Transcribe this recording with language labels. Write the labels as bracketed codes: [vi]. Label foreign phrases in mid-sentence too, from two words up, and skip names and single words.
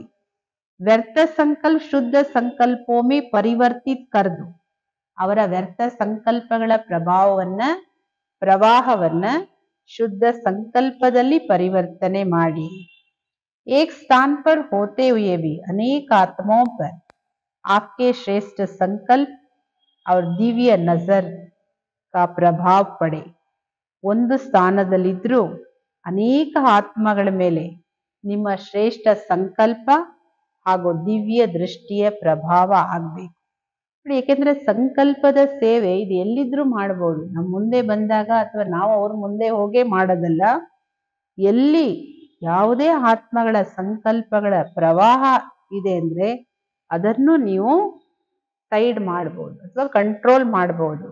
[hi] व्यर्थ संकल्प शुद्ध संकल्पों में परिवर्तित कर दो, [kn] ಅವರ ವ್ಯರ್ಥ ಸಂಕಲ್ಪಗಳ ಪ್ರವಾಹವನ್ನ ಶುದ್ಧ ಸಂಕಲ್ಪದಲ್ಲಿ ಪರಿವರ್ತನೆ ಮಾಡಿ. [hi] एक स्थान पर होते हुए भी अनेक आत्माओं पर आपके श्रेष्ठ संकल्प और दिव्य नजर का प्रभाव पड़े. [kn] ಒಂದು ಸ್ಥಾನದಲ್ಲಿದ್ರೂ ಅನೇಕ ಆತ್ಮಗಳ ಮೇಲೆ ನಿಮ್ಮ ಶ್ರೇಷ್ಠ ಸಂಕಲ್ಪ ಹಾಗೂ ದಿವ್ಯ ದೃಷ್ಟಿಯ ಪ್ರಭಾವ ಆಗ್ಬೇಕು. ಏಕೆಂದ್ರೆ ಸಂಕಲ್ಪದ ಸೇವೆ ಇದು ಎಲ್ಲಿದ್ರೂ ಮಾಡ್ಬೋದು. ನಮ್ಮ ಮುಂದೆ ಬಂದಾಗ ಅಥವಾ ನಾವು ಅವ್ರ ಮುಂದೆ ಹೋಗೇ ಮಾಡೋದಲ್ಲ, ಎಲ್ಲಿ ಯಾವುದೇ ಆತ್ಮಗಳ ಸಂಕಲ್ಪಗಳ ಪ್ರವಾಹ ಇದೆ ಅಂದ್ರೆ ಅದನ್ನು ನೀವು ಸೈಡ್ ಮಾಡ್ಬೋದು ಅಥವಾ ಕಂಟ್ರೋಲ್ ಮಾಡ್ಬೋದು.